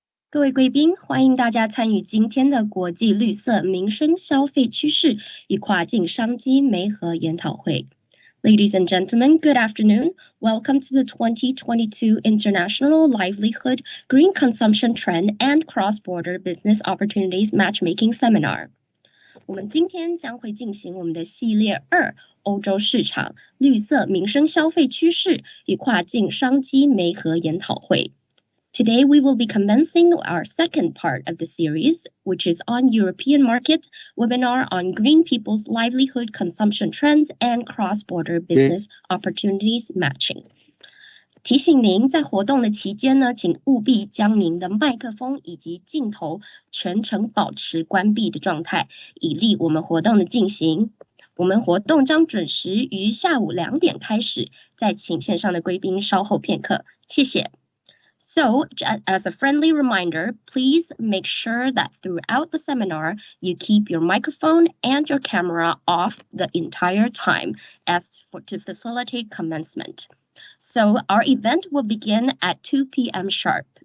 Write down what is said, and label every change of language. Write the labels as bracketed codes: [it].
[zh] 各位贵宾，欢迎大家参与今天的国际绿色民生消费趋势与跨境商机媒合研讨会。 [en] Ladies and gentlemen, good afternoon. Welcome to the 2022 International Livelihood, Green Consumption Trend and Cross-Border Business Opportunities Matchmaking Seminar. [zh] 我们今天将会进行我们的系列2欧洲市场绿色民生消费趋势与跨境商机媒合研讨会。 [en] Today, we will be commencing our second part of the series, which is on European market webinar on green people's livelihood consumption trends and cross-border business opportunities matching. [zh] 提醒您，在活动的期间呢，请务必将您的麦克风以及镜头全程保持关闭的状态，以利我们活动的进行。我们活动将准时于下午2点开始，再请线上的贵宾稍后片刻，谢谢。 [en] So, as a friendly reminder, please make sure that throughout the seminar, you keep your microphone and your camera off the entire time to facilitate commencement. So, our event will begin at 2 p.m. sharp.